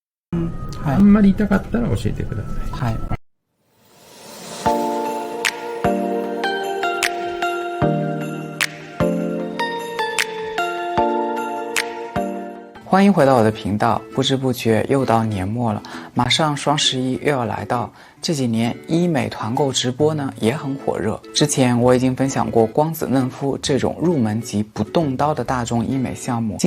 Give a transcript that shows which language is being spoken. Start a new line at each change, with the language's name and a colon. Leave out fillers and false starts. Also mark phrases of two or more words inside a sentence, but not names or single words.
Japanese: はい、あんまり痛かったら教えてください。はい。
Chinese: 欢迎回到我的频道，不知不觉又到年末了，马上双11又要来到。这几年医美团购直播呢也很火热，之前我已经分享过光子嫩肤这种入门级不动刀的大众医美项目。